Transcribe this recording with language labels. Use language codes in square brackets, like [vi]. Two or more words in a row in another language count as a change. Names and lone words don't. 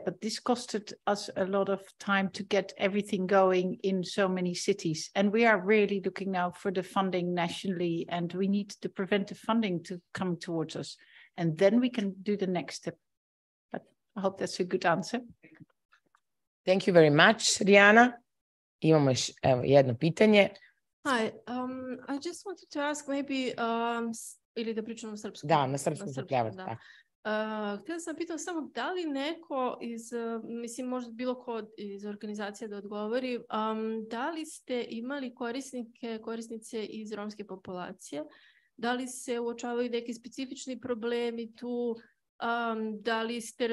[en] But this costed us a lot of time to get everything going in so many cities. And we are really looking now for the funding nationally, and we need the preventive funding to come towards us. And then we can do the next step. But I hope that's a good answer. Thank you very much, Rijana. [sr] Imamo još jedno pitanje. [en] Hi, I just wanted to ask maybe, [sr] ili da pričam na srpskom? Da, na srpskom se pljavati, da. tako. Htjela sam pitati samo da li neko iz, mislim možda bilo ko iz organizacije da odgovori, da li ste imali korisnice iz romske populacije, da li se uočavaju neki specifični problemi tu, da li ste